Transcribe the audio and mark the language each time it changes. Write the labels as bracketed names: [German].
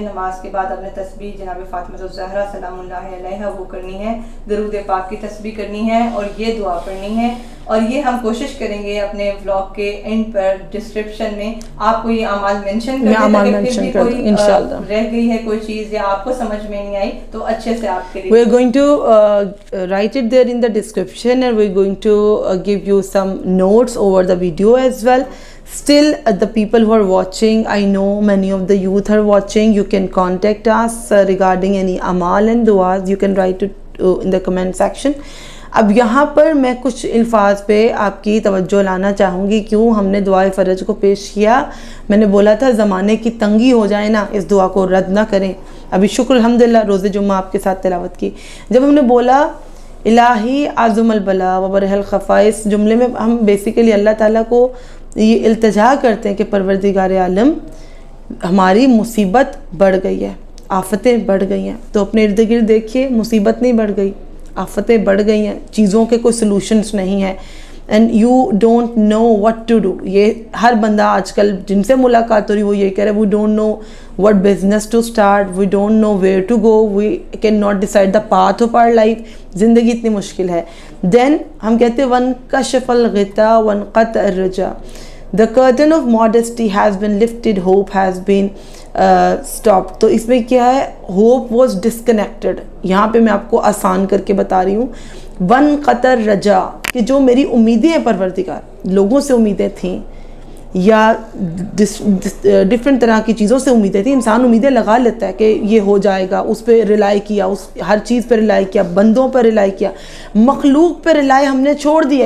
[Urdu] نماز کے بعد اپنے تسبیح جناب فاطمہ الزہرا سلام اللہ علیہا وہ کرنی ہے, درود پاک کی تسبیح کرنی ہے اور یہ دعا پڑھنی ہے. اور یہ ہم کوشش کریں گے اپنے ولاگ کے اینڈ پر ڈسکرپشن میں آپ کو یہ اعمال مینشن کر دیں، انشاءاللہ رہ گئی ہے کوئی چیز یا آپ کو سمجھ میں نہیں آئی تو اچھے سے آپ کے لیے [English] we're going to write it there in the description, and we're going to give you some notes over the video as well. Still, the people who are watching, I know many of the youth are watching. You can contact us regarding any amal and duas. You can write it in the comment section. [Urdu] اب یہاں پر میں کچھ الفاظ پہ آپ کی توجہ لانا چاہوں گی. کیوں ہم نے دعائے فرج کو پیش کیا؟ میں نے بولا تھا زمانے کی تنگی ہو جائے نا، اس دعا کو رد نہ کریں. ابھی شکر الحمدللہ روز جمعہ آپ کے ساتھ تلاوت کی. جب ہم نے بولا [Arabic] الہی عظم البلا وبرح الخفا، [Urdu] اس جملے میں ہم بیسیکلی اللہ تعالیٰ کو یہ التجا کرتے ہیں کہ پروردگار عالم ہماری مصیبت بڑھ گئی ہے، آفتیں بڑھ گئی ہیں. تو اپنے ارد گرد دیکھیے، مصیبت نہیں بڑھ گئی، آفتیں بڑھ گئی ہیں، چیزوں کے کوئی سلوشنز نہیں ہیں. [English] And you don't know what to do. [Urdu] یہ ہر بندہ آج کل جن سے ملاقات ہو رہی وہ یہ کہہ رہے ہیں [English] We don't know what business to start, we don't know where to go, we can not decide the path of our life. [Urdu] زندگی اتنی مشکل ہے. دین ہم کہتے ہیں [Arabic] ون کشف الغطا وانقطع الرجا. [English] The curtain of modesty has been lifted, hope has been stopped. [Urdu] تو اس میں کیا ہے؟ [English] hope was disconnected. [Urdu] یہاں پہ میں آپ کو آسان کر کے بتا رہی ہوں. وانقطع الرجا، کہ جو میری امیدیں ہیں پروردگار، لوگوں سے امیدیں تھیں یا ڈفرینٹ طرح کی چیزوں سے امیدیں تھیں. انسان امیدیں لگا لیتا ہے کہ یہ ہو جائے گا، اس پہ ریلائی کیا، اس ہر چیز پہ ریلائی کیا، بندوں پہ ریلائی کیا، مخلوق پہ ریلائی ہم نے چھوڑ دیا.